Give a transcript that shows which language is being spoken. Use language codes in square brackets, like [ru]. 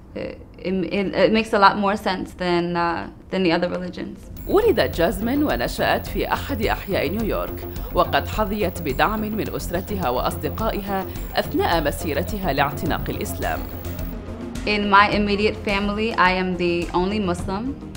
[en] It makes a lot more sense than the other religions. [ar] ولدت جازمين ونشأت في أحد أحياء نيويورك، وقد حظيت بدعم من أسرتها وأصدقائها أثناء مسيرتها لاعتناق الإسلام. [en] In my immediate family, I am the only Muslim.